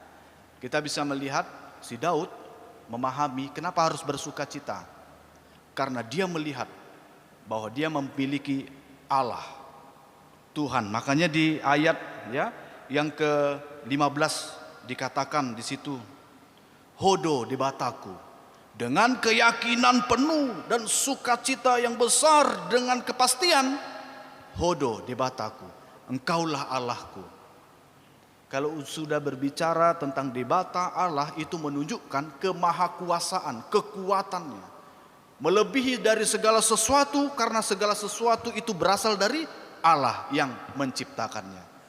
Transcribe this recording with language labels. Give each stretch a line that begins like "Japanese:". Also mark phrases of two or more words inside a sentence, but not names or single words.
Indonesian: Kita bisa melihat si Daud memahami kenapa harus bersukacita. Karena dia melihat bahwa dia memiliki Allah, Tuhan. Makanya di ayat ya yang ke-15 dikatakan di situ,
Batak Toba: hodo debataku,
Indonesian: dengan keyakinan penuh dan sukacita yang besar dengan kepastian,
Batak Toba: hodo debataku,
Indonesian: engkaulah Allahku. Kalau sudah berbicara tentang debata Allah, itu menunjukkan kemahakuasaan, kekuatannya. Melebihi dari segala sesuatu, karena segala sesuatu itu berasal dari Allah yang menciptakannya.